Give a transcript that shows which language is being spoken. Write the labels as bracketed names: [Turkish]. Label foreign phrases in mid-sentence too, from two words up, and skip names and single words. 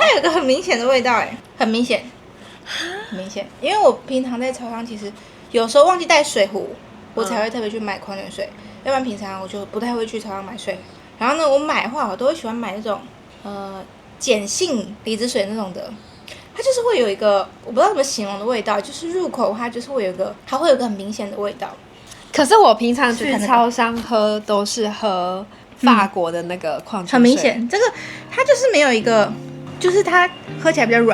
[Chinese] 它有個很明顯的味道，很明顯，很明显。因為我平常在超商，其實有時候忘記帶水壺，我才會特別去買礦泉水。要不然平常我就不太會去超商買水。然後呢，我買的話，我都會喜歡買那種鹼性離子水那種的。它就是會有一個我不知道怎麼形容的味道，就是入口它就是会有一个，它会有一個很明顯的味道。可是我平常去超商喝都是喝法國的那個礦泉水，很明顯，這個它就是沒有一個，就是它喝起來比較軟。